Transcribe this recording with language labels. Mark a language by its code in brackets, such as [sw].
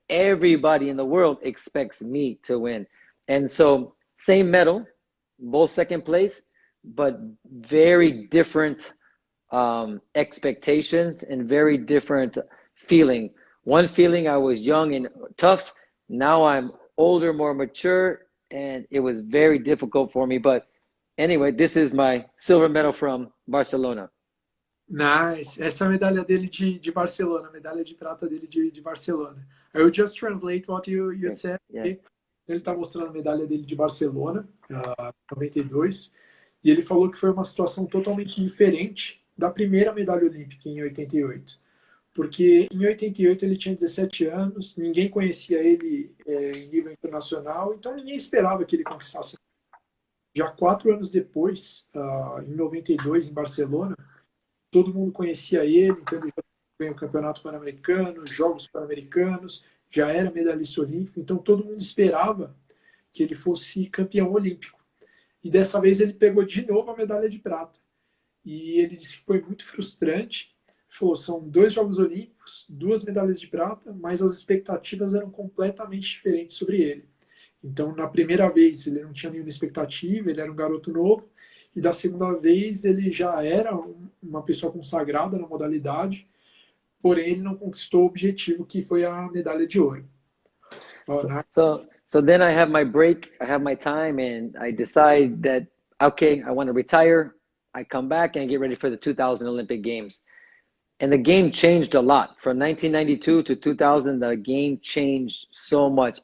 [en] Everybody in the world expects me to win. And so same medal, both second place, but very different expectations and very different feeling. One feeling, I was young and tough. Now I'm older, more mature, and it was very difficult for me. But anyway, this is my silver medal from Barcelona. Nice. [pt] Essa é a medalha dele de Barcelona, a medalha de prata dele de Barcelona. [en] I will just translate what you said. Yeah. [pt] Ele está mostrando a medalha dele de Barcelona, 92, e ele falou que foi uma situação totalmente diferente da primeira medalha olímpica em 88. Porque em 88 ele tinha 17 anos, ninguém conhecia ele em nível internacional, então ninguém esperava que ele conquistasse. Já 4 anos depois, em 92, em Barcelona, todo mundo conhecia ele, então ele já ganhou o Campeonato Pan-Americano, Jogos Pan-Americanos, já era medalhista olímpico, então todo mundo esperava que ele fosse campeão olímpico. E dessa vez ele pegou de novo a medalha de prata. E ele disse que foi muito frustrante. Falou, são 2 Jogos Olímpicos, 2 medalhas de prata, mas as expectativas eram completamente diferentes sobre ele. Então, na primeira vez, ele não tinha nenhuma expectativa, ele era um garoto novo, e da segunda vez, ele já era uma pessoa consagrada na modalidade, porém, ele não conquistou o objetivo, que foi a medalha de ouro. [en] So then I have my break, I have my time, and I decide that, okay, I want to retire. I come back and get ready for the 2000 Olympic Games. And the game changed a lot. From 1992 to 2000, the game changed so much.